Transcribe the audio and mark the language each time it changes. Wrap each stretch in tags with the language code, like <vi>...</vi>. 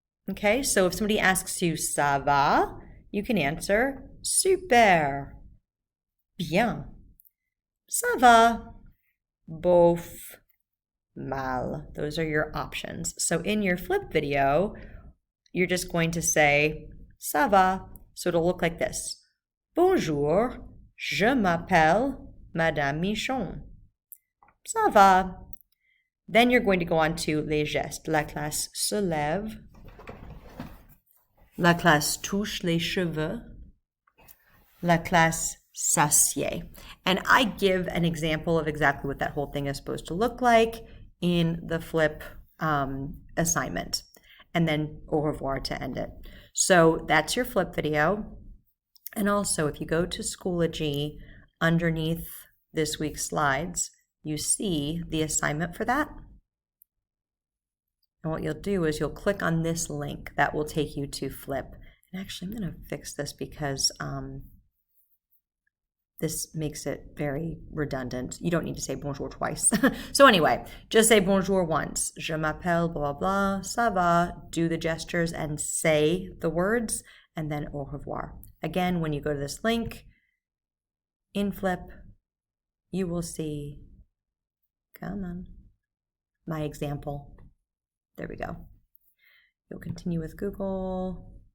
<en>Okay, so if somebody asks you</en> <fr>ça va,</fr> <en>you can answer</en> <fr>super, bien, ça va, bof, mal.</fr> <en>Those are your options. So in your flip video, you're just going to say</en> <fr>ça va.</fr> <en>So it'll look like this.</en> <fr>Bonjour, je m'appelle Madame Michon. Ça va.</fr> <en>Then you're going to go on to les gestes.</en> <fr>La classe se lève. La classe touche les cheveux. La classe s'assied.</fr> <en>And I give an example of exactly what that whole thing is supposed to look like in the flip assignment. And then au revoir to end it. So that's your flip video. And also, if you go to Schoology, underneath this week's slides, you see the assignment for that. And what you'll do is you'll click on this link that will take you to flip. And actually, I'm going to fix this because this makes it very redundant. You don't need to say bonjour twice. So anyway, just say bonjour once.</en> <fr>Je m'appelle blah, blah, blah, ça va.</fr> <en>Do the gestures and say the words, and then au revoir. Again, when you go to this link, in flip, you will see, come on, my example. There we go. You'll continue with Google.</en>